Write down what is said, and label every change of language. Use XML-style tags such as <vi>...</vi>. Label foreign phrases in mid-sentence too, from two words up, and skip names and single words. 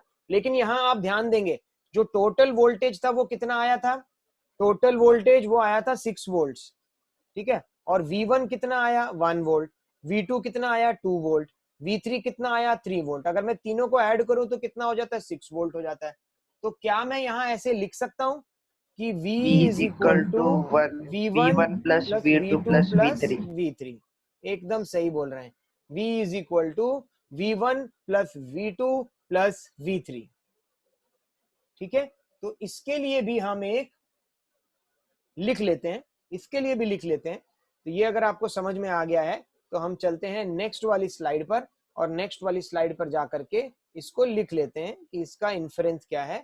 <hi>लेकिन यहाँ आप ध्यान देंगे जो</hi> <en>total voltage</en> <hi>था वो कितना आया था,</hi> <en>total voltage</en> <hi>वो आया था 6 वोल्ट्स, ठीक है, और V1 कितना आया 1 वोल्ट, V2 कितना आया 2 वोल्ट, V3 कितना आया 3 वोल्ट। अगर मैं तीनों को ऐड करूं तो कितना हो जाता है 6 वोल्ट हो जाता है। तो क्या मैं यहाँ ऐसे लिख सकता हूं कि V</hi> <en>V इज is इक्वल equal टू to 1 V1 V1 plus प्लस V2 V2 plus प्लस V3. V3,</en> <hi>एकदम सही बोल रहे हैं,</hi> <en>V is equal to V1 plus V2 plus V3,</en> <hi>ठीक है। तो इसके लिए भी हम एक लिख लेते हैं, इसके लिए भी लिख लेते हैं। तो ये अगर आपको समझ में आ गया है तो हम चलते हैं नेक्स्ट वाली स्लाइड पर, और नेक्स्ट वाली स्लाइड पर जाकर के इसको लिख लेते हैं कि इसका इन्फरेंस क्या है।</hi>